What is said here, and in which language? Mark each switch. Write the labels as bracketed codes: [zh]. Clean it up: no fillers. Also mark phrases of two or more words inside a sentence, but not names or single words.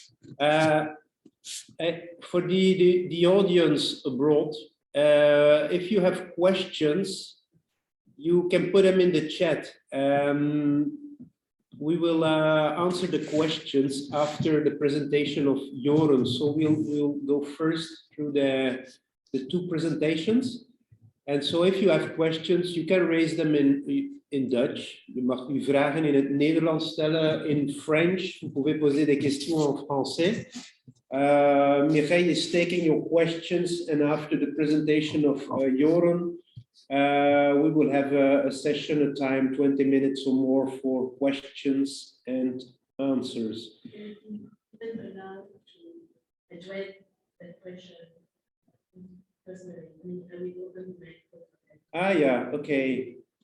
[en] For the audience abroad, if you have questions, you can put them in the chat. we will answer the questions after the presentation of Joren. So we'll go first through the two presentations. And so if you have questions, you can raise them in Dutch. [nl] Je mag uw vragen in het Nederlands stellen, [en] in French. [fr] Vous pouvez poser des questions en français. [en] Mireille is taking your questions, and after the presentation of Joren, we will have a session, a time, 20 minutes or more for questions and answers. Ah, yeah, okay.